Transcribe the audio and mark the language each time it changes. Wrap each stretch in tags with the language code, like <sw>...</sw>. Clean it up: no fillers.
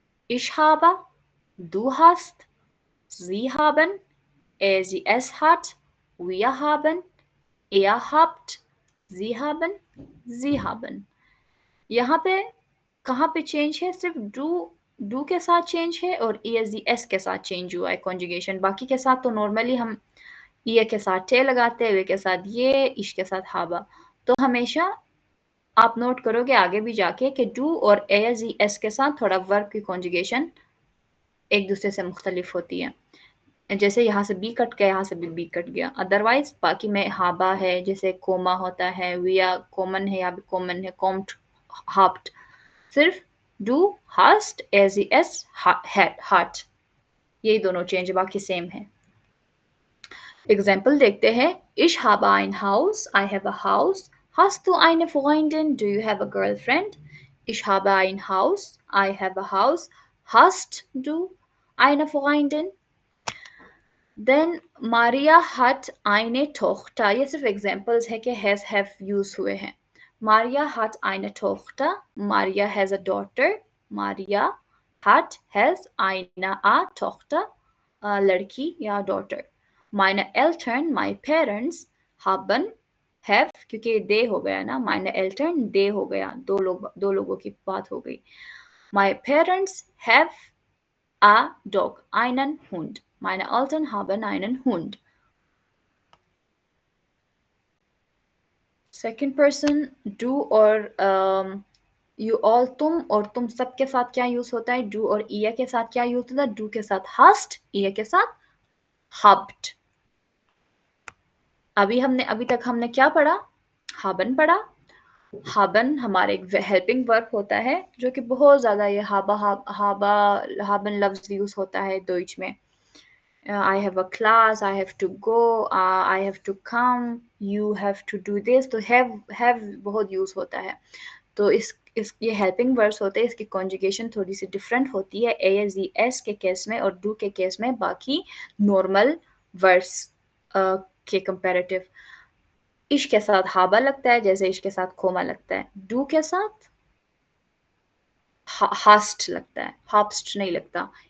<de>Ich habe, du hast, sie haben, sie es hat, wir haben, er habt, sie haben, sie haben.</de> <hi>यहाँ पे कहाँ पे change है? सिर्फ डू के साथ चेंज है और एस के साथ चेंज हुआ है कॉन्जुगेशन। बाकी के साथ तो नॉर्मली हम ये के साथ टे लगाते हैं, वे के साथ ये, इश के साथ हाबा। तो हमेशा आप नोट करोगे आगे भी जाके कि डू और एस के साथ थोड़ा वर्ब की कॉन्जुगेशन एक दूसरे से मुख्तलिफ होती है। जैसे यहाँ से बी कट गया, यहाँ से बी कट गया। अदरवाइज बाकी में हाबा है, जैसे कोमा होता है, विया कॉमन है, यहाँ भी कॉमन है, कॉम्ड, हाप्ट। सिर्फ डू, हास्ट, एस, हार्ट, यही दोनों चेंज, बाकी सेम है। एग्जाम्पल देखते हैं।</hi> <de>Ich habe ein Haus,</de> <en>I have a house.</en> <de>Hast du eine Freundin?</de> <en>Do you have a girlfriend?</en> <de>Ich habe ein Haus,</de> <en>I have a house.</en> <de>Hast du eine Freundin?</de> <hi>Then Maria हट</hi> <de>eine Tochter,</de> <hi>ये सिर्फ examples है कि has have use हुए हैं। मारिया हट</hi> <de>eine Tochter,</de> <hi>Maria has a daughter, Maria हट has eine a Tochter, लड़की या daughter.</hi> <de>meine Eltern,</de> <en>my parents,</en> <hi>haben, have, क्योंकि दे हो गया ना, meine Eltern दे हो गया, दो लोगों की बात हो गई।</hi> <en>my parents have a dog,</en> <de>einen Hund. Meine Eltern haben einen Hund.</de> <en>Second person,</en> <hi>do और you all, तुम और तुम सब के साथ क्या यूज होता है? do और ईया के साथ क्या यूज होता है? do के साथ hast, ईया के साथ habt. अभी तक हमने क्या पढ़ा? haben पढ़ा। haben हमारे एक हेल्पिंग वर्ब होता है, जो कि बहुत ज्यादा ये haben लफ्ज यूज होता है डॉइच में।</hi> <en>I have a class, I have to go, I have to come, you have to do this।</en> <hi>तो have बहुत यूज होता है। तो इस ये हेल्पिंग वर्ड्स होते हैं, इसकी कॉन्जुगेशन थोड़ी सी डिफरेंट होती है एस के केस में और डू के केस में, बाकी नॉर्मल वर्ड्स के कंपैरेटिव। इश के साथ हाबा लगता है, जैसे इश के साथ खोमा लगता है। डू के साथ हास्ट लगता है, हाप्स्ट नहीं लगता।</hi>